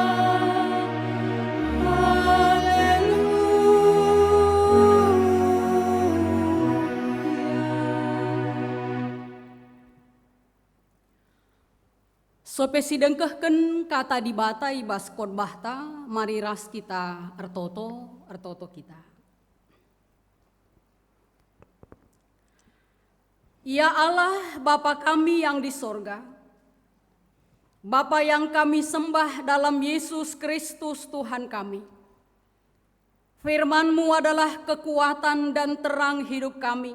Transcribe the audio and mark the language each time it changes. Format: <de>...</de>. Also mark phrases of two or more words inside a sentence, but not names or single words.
<btx>Sope sidengkehken kata dibata ibas khotbahta, mari ras kita ertoto kita.</btx> <id>Ya Allah, Bapa kami yang di sorga, Bapa yang kami sembah dalam Yesus Kristus Tuhan kami. Firman-Mu adalah kekuatan dan terang hidup kami.</id>